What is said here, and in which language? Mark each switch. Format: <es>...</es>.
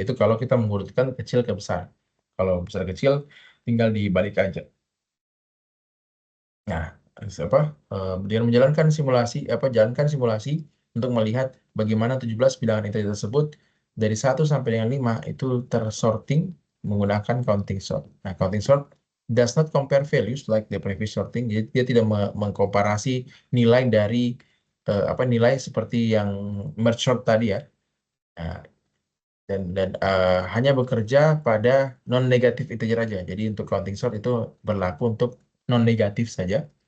<id>Itu kalau kita mengurutkan kecil ke besar. Kalau besar kecil tinggal dibalik aja. Nah, dengan menjalankan jalankan simulasi untuk melihat bagaimana 17 bilangan integer tersebut dari 1 sampai dengan 5 itu tersorting menggunakan counting sort.</id> <en>Nah, counting sort does not compare values like the previous sorting.</en> <id>Jadi dia tidak mengkomparasi nilai dari nilai seperti yang merge sort tadi ya. Nah, dan hanya bekerja pada non-negatif integer aja. Jadi untuk counting sort itu berlaku untuk non-negatif saja.</id>